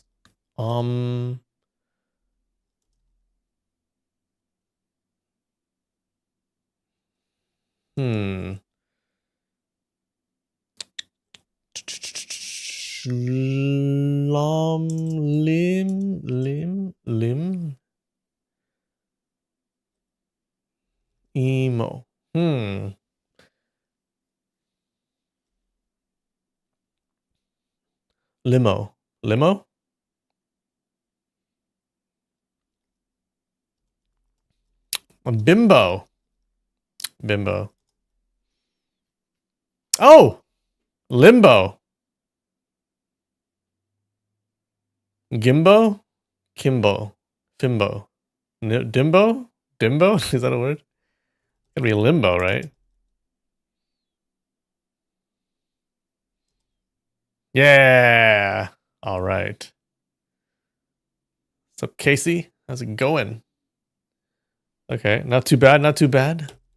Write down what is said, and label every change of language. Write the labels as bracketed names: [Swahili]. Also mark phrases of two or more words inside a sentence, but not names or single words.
[English] Um. Hmm. Lim. Emo. Limo. Limo? Bimbo. Bimbo. Oh! Limbo. Gimbo? Kimbo. Fimbo. Dimbo? Dimbo? Is that a word? Gotta be limbo, right? Yeah. All right. So Casey, how's it going? Okay, not too bad, not too bad.